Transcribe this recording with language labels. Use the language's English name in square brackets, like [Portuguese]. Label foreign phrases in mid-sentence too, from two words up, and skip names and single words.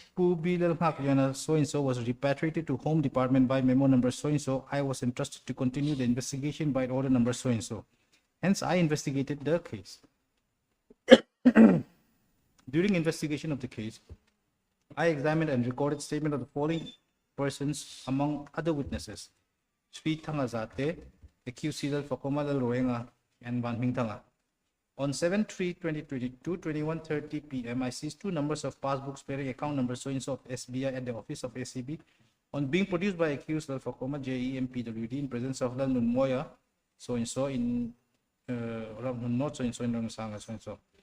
[English] Pubi Lalhakliana so was repatriated to Home Department by memo number so, I was entrusted to continue the investigation by order number so. Hence, I investigated the case. During investigation of the case, I examined and recorded statement of the following persons among other witnesses. Sri Thangazate, accused Silal Fakoma Lal Roenga, and Ban Ming Thanga. On 7/3/2022, 21:30 p.m., I seized 2 numbers of passbooks bearing account number so of SBI at the office of ACB on being produced by accused Lal Fakoma JEMPWD in presence of Lal Nunmoya so in not so in Rangsanga so.